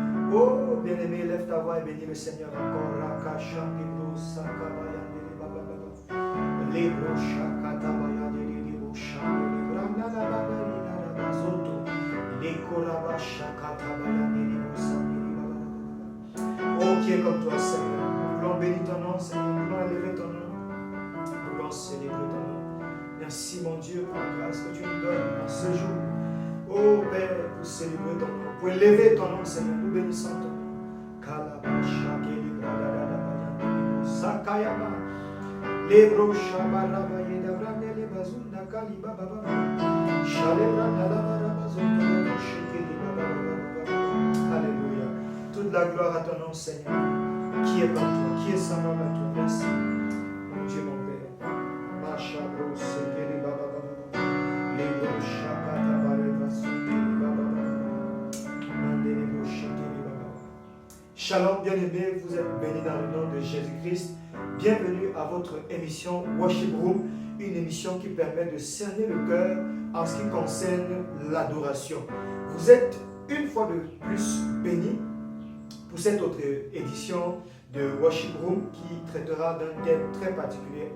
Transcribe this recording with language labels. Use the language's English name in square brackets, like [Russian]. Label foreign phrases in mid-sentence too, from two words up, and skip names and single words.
[French] Oh, bien-aimé, lève ta voix et bénis le Seigneur encore. Oh, qui est comme toi, Seigneur. Nous voulons bénir ton nom, Seigneur. Nous voulons élever ton nom. Nous voulons célébrer ton nom. Merci, mon Dieu, pour la grâce que tu nous donnes en ce jour. Oh, Père, pour célébrer ton nom, pour élever ton nom, Seigneur. Nous bénissons ton nom. Sakayama. Lebro shabaraba yedabrande le bazunda kaliba baba. Shalebra dalabara bazunda shekeli baba. Alléluia. Toute la gloire à ton nom, Seigneur. Qui est comme toi, qui est semblable à toi. Merci. Mon Dieu, mon Père. Mashabro sekeli baba baba. Lebro shakata bareba sukeli baba baba. Mandelebo shekeli baba. Shalom, bien-aimés, vous êtes bénis dans le nom de Jésus-Christ. Bienvenue à votre émission Worship Room, une émission qui permet de cerner le cœur en ce qui concerne l'adoration. Vous êtes une fois de plus bénis pour cette autre édition de Worship Room qui traitera d'un thème très particulier.